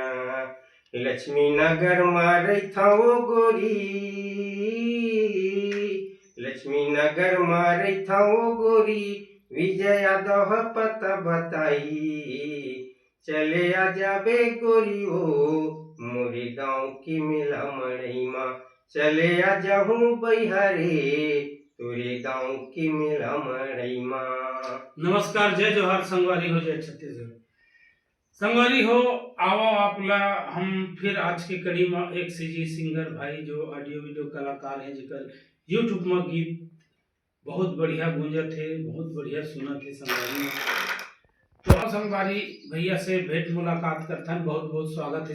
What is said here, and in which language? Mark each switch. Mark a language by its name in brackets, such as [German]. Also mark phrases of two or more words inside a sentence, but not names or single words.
[Chhattisgarhi] लक्ष्मी नगर में रैथा ओ गोरी, लक्ष्मी नगर में रैथा ओ गोरी, विजय यादव पता बताई। चले आ जा बे गोरी ओ मोरे गाँव की मेला मड़ई माँ। चले आ जाऊं बैहरे तोरे गाँव की मेला मड़ई माँ। नमस्कार, जय जोहार संगवारी हो, जय छत्तीसगढ़ संगवारी हो। आओ आपला हम फिर आज के कड़ी में एक [English] CG singer [Chhattisgarhi] भाई जो [English] audio video [Chhattisgarhi] कलाकार है, जिकर यूट्यूब में गीत बहुत बढ़िया गूंजत है, बहुत बढ़िया सुनत है संगवारी में। तो संगवारी भैया से भेंट मुलाकात करता है, बहुत बहुत स्वागत है।